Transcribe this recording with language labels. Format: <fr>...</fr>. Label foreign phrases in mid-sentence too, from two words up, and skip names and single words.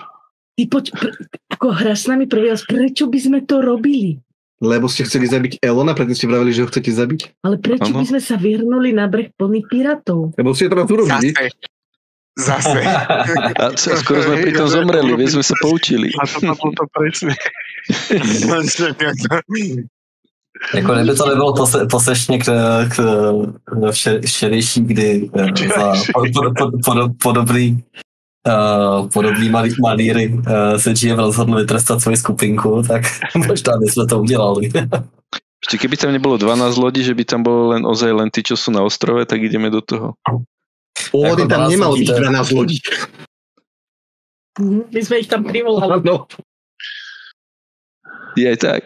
<sk>Ty ako hráš s nami prvý raz, prečo by sme to robili? Lebo ste chceli zabiť Elona, preto ste vravili, že ho chcete zabiť? Ale prečo by sme sa vyhrnuli na breh plný pirátov? Lebo ste to raz urobili. Zase. A skoro sme pri tom zomreli, vieš, sme sa poučili. A to bolo to presne.</sk> <cs>Jako kdyby to nebylo posešně k včerejší, kdy za podobný maníry se GM rozhodl vytrestat svoji skupinku, tak možná by sme to udělali.</cs> <sk>Ešte keby tam nebolo 12 lodí, že by tam bolo ozaj len tí, čo sú na ostrove, tak ideme do toho. Pôvodne tam nemalo byť 12 lodí. My sme ich tam privolali. No. Je aj tak.</sk>